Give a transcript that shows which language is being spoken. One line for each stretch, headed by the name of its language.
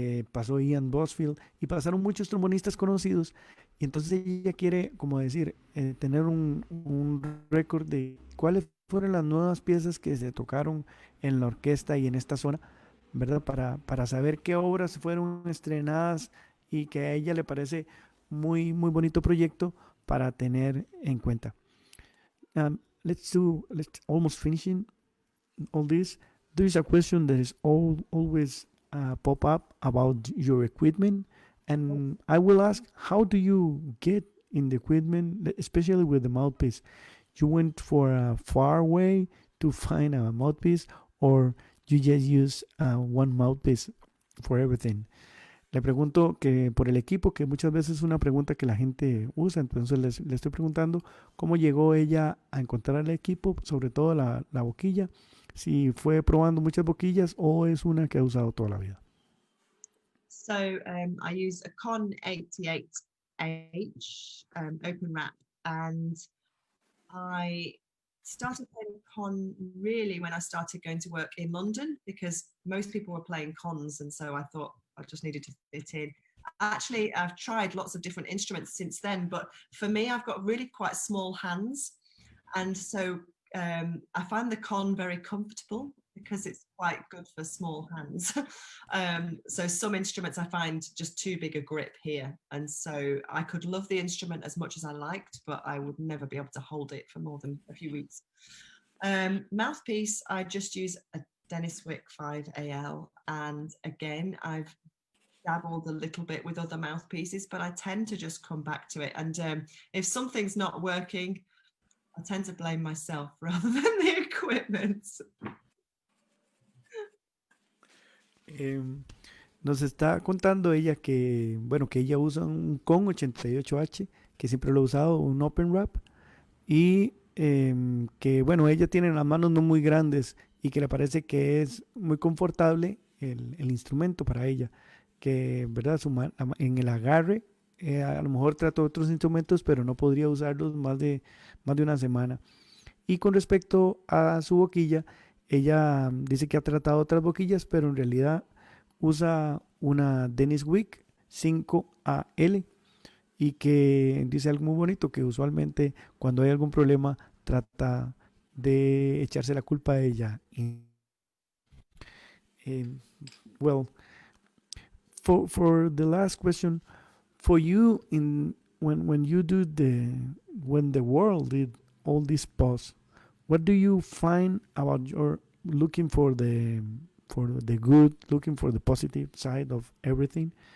Spanish: Pasó Ian Bousfield y pasaron muchos trombonistas conocidos, y entonces ella quiere, como decir, tener un récord de cuáles fueron las nuevas piezas que se tocaron en la orquesta y en esta zona, ¿verdad? Para saber qué obras fueron estrenadas, y que a ella le parece muy, muy bonito proyecto para tener en cuenta.
English: Let's almost finishing all this. There is a question that is always pop up about your equipment, and I will ask, how do you get in the equipment, especially with the mouthpiece? You went for a far way to find a mouthpiece, or you just use one mouthpiece for everything?
Spanish: Le pregunto que por el equipo, que muchas veces es una pregunta que la gente usa, entonces le estoy preguntando cómo llegó ella a encontrar el equipo, sobre todo la boquilla, si fue probando muchas boquillas o es una que ha usado toda la vida.
English: So I use a Con 88H open wrap, and I started playing con really when I started going to work in London, because most people were playing cons, and so I thought I just needed to fit in. Actually, I've tried lots of different instruments since then, but for me, I've got really quite small hands, and so I find the con very comfortable because it's quite good for small hands. So some instruments I find just too big a grip here. And so I could love the instrument as much as I liked, but I would never be able to hold it for more than a few weeks. Mouthpiece, I just use a Dennis Wick 5AL. And again, I've dabbled a little bit with other mouthpieces, but I tend to just come back to it. And if something's not working, I tend to blame myself rather than the equipment.
Spanish: Nos está contando ella que, bueno, que ella usa un Con 88H, que siempre lo ha usado, un Open Wrap, y que, bueno, ella tiene las manos no muy grandes y que le parece que es muy confortable el instrumento para ella, que, ¿verdad? En el agarre, a lo mejor trata otros instrumentos, pero no podría usarlos más de una semana. Y con respecto a su boquilla, ella dice que ha tratado otras boquillas, pero en realidad usa una Dennis Wick 5AL y que dice algo muy bonito, que usualmente cuando hay algún problema trata de echarse la culpa a ella.
English: Well, for the last question, for you, when you do when the world did all this pause, what do you find about your looking for the good, looking for the positive side of everything?